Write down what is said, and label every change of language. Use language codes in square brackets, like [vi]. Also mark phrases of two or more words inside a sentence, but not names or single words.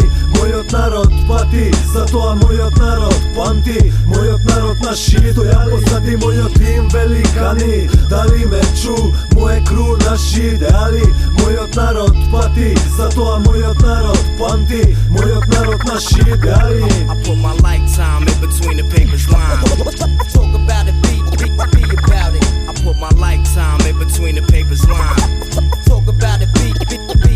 [mk] Мојот народ пати, затоа мојот народ памти. Мојот народ, наши идеали. Стојам позади мојот тим великани. Дали ме чу, моје кру, наши идеали. Мојот народ пати, затоа мојот народ памти. Мојот народ, наши идеали. [en] I put my lifetime in between the papers line. Talk about it, be about it. I put my lifetime in between the papers line. Talk about it, be